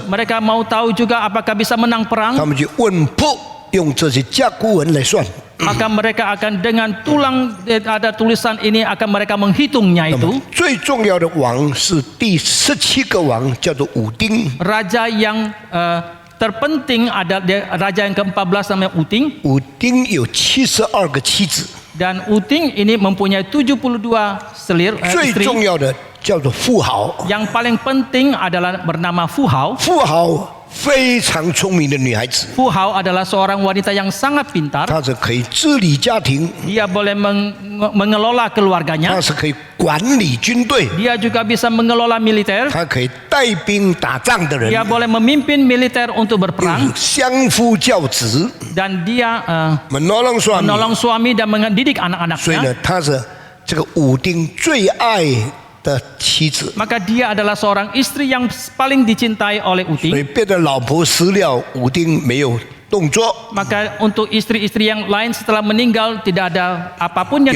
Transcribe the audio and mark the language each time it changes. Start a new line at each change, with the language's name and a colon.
Indonesian: Mereka mau tahu juga apakah bisa menang
Chinese: 他
Indonesian: perang.
Chinese: 们就问卜，用这些甲骨文来算。
Indonesian: Maka mereka akan dengan tulang ada tulisan ini akan mereka menghitungnya
Chinese: 那么
Indonesian: itu.
Chinese: 最重要的王是第17个王，叫做武丁。
Indonesian: Raja yang terpenting ada raja yang ke-14 namanya Uting.
Chinese: 武丁有72个妻子，
Indonesian: Dan Uting ini mempunyai 72
Chinese: 最
Indonesian: istri.
Chinese: 重要的叫做富豪。
Indonesian: Yang paling penting adalah bernama Fu Hao.
Chinese: 富豪非常聪明的女孩子，
Indonesian: Fu Hao adalah seorang wanita yang sangat pintar.
Chinese: 她是可以治理家庭，
Indonesian: Dia boleh mengelola
Chinese: 她
Indonesian: keluarganya.
Chinese: 是可以管理军队，
Indonesian: Dia juga bisa mengelola militer.
Chinese: 她可以带兵打仗的人，
Indonesian: Dia boleh memimpin militer untuk
Chinese: 又
Indonesian: berperang.
Chinese: 是相夫教子，
Indonesian: Dan dia menolong suami。 menolong suami dan mendidik
Chinese: 所以呢，她是这个武丁最爱的妻子，
Indonesian: Maka dia adalah seorang istri yang paling dicintai oleh
Chinese: 所以
Indonesian: Uting.
Chinese: 别的老婆死了，武丁没有动作。
Indonesian: Maka untuk istri-istri yang lain setelah meninggal tidak ada apapun yang